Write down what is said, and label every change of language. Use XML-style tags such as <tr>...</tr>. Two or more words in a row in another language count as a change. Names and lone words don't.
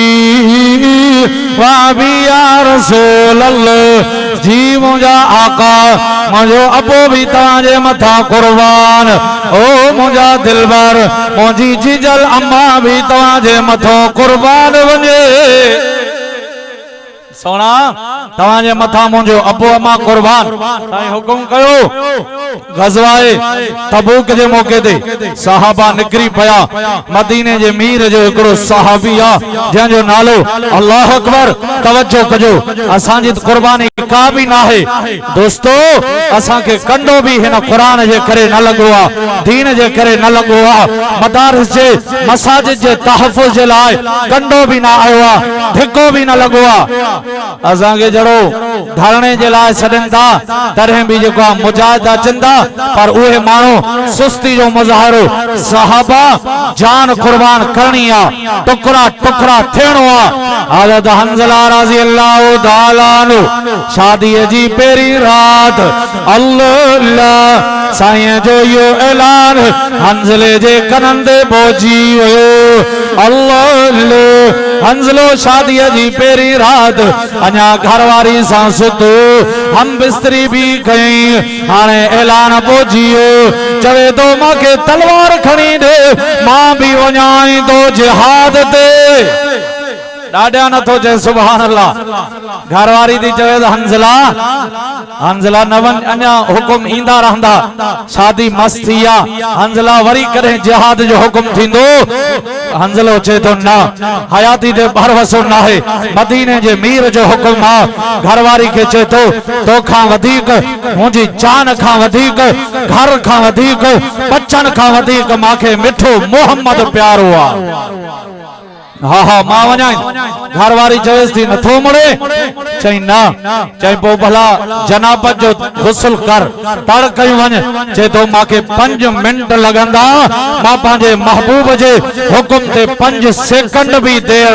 <sd>वाबी</sd> <ar>يا رسول الله</ar> <sd>जी मुझा आका मुझो अबो भी ताजे मथा कुर्बान ओ मुझा दिलबर मुझी जिजल अम्मा भी ताजे मथो कुर्बान वने सोना तवाजे मथा मुझो अबो अमा कुर्बान साईं हुकुम कयो गज़वाए तबूक जे मौके ते सहाबा निकरी पया मदीने जे मीर जो एकड़ो सहाबी आ जंहिंजो नालो</sd> <ar>الله أكبر</ar> <sd>तवज्जो कजो असांजी कुर्बानी का भी ना है दोस्तो असां के कंडो भी हिन कुरान जे करे न लगो आ दीन जे करे न लगो आ मदारिस जे मसाजिद जे तहफ़्फ़ुज़ जे लाए कंडो भी ना आयो आ धिको भी न लगो आ असां के जड़ो धरणे जे लाए सदन ता तरह भी जेको मुजाहिदा चंदा पर उहे मानो सुस्ती जो मुजाहरो सहाबा जान कुर्बान करनी आ टुकड़ा टुकड़ा थियणो आ हज़रत हंज़ला</sd> <ar>رضي الله تعالى عنه</ar> <sd>शादी जी पेरी रात अल्लाह साईं जो यो ऐलान हंज़ले जे कनन ते पहुची वियो अल्लाह हंज़लो शादी जी पेरी रात अञा घरवारी सां सुतो हम बिस्तरी भी कई हाणे ऐलान पहुची वियो चवे तो मांखे तलवार खणी दे मां भी वञाई तो जिहाद ते डाडा न तो जय</sd> <ar>سبحان الله</ar> <sd>घरवारी दी चवे हंज़ला हंज़ला नवन अन्या हुकुम इंदा रहंदा शादी मस्तिया हंज़ला वरी करे जिहाद जो हुकुम थिंदो हंज़लो चे तो ना हयाती दे भरवसो ना है मदीने जे मीर जो हुकुम आ घरवारी के चे तो खां वधीक मुजी जान खां वधीक घर खां वधीक बच्चन खां वधीक माखे मिठो मोहम्मद प्यारो आ हाँ हाँ मां वञाई घरवारी चवेस थी नथो मुड़े चई ना चई पो भला जनाबत जो गुस्ल कर तड़ कयूं वञ चे तो मांखे 5 मिनट लगंदा मां पंहिंजे महबूब जे हुकुम ते 5 सेकंड भी देर</sd>